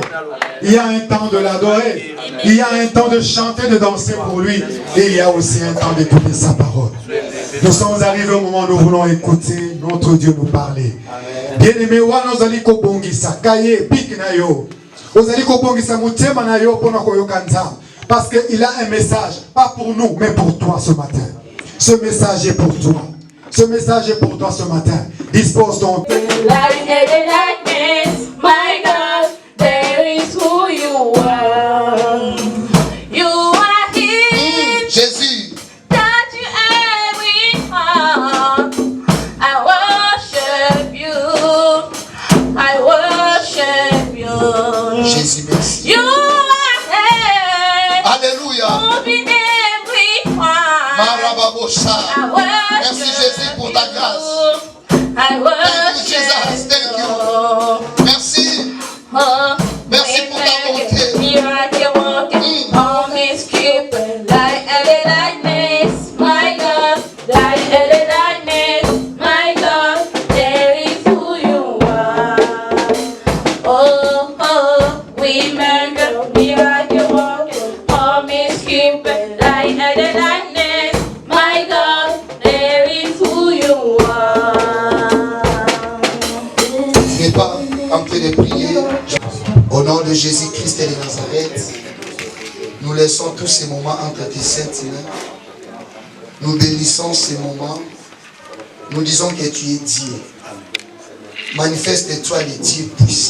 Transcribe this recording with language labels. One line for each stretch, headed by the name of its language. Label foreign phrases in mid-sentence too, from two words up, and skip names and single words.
French: Il y a un temps de l'adorer. Il y a un temps de chanter, de danser pour lui. Et il y a aussi un temps d'écouter sa parole. Nous sommes arrivés au moment où nous voulons écouter notre Dieu nous parler. Bien-aimés, nous allons
Lingala: kobongisa kaye pik na yo.
French: Nous allons
Lingala: kobongisa mutema na yo
French: pour nous parce qu'il a un message, pas pour nous, mais pour toi ce matin. Ce message est pour toi. Ce message est pour toi ce matin. Dispose ton...
English: My God, there is who you are. You are here. Jésus. Touch every heart. I worship you. I worship you.
French: Jésus, merci.
English: You are here. Alléluia. Moving every heart. Marababosha. I worship
French: Merci Jésus pour ta grâce. I worship
English: Thank you, Jesus. Thank you.
French: Merci. Merci pour ta bonté.
English: Miracle walking, promise keeping, light and the darkness, my God, light and the darkness, my God, there is who you are. Oh, oh, we miracle walking, promise keeping, light and the darkness, my God, there is who you are.
French: Tu n'es pas en train de prier. Au nom de Jésus-Christ et de Nazareth, nous laissons tous ces moments entre tes saintes mains. Nous bénissons ces moments. Nous disons que tu es Dieu. Manifeste-toi le Dieu puissant.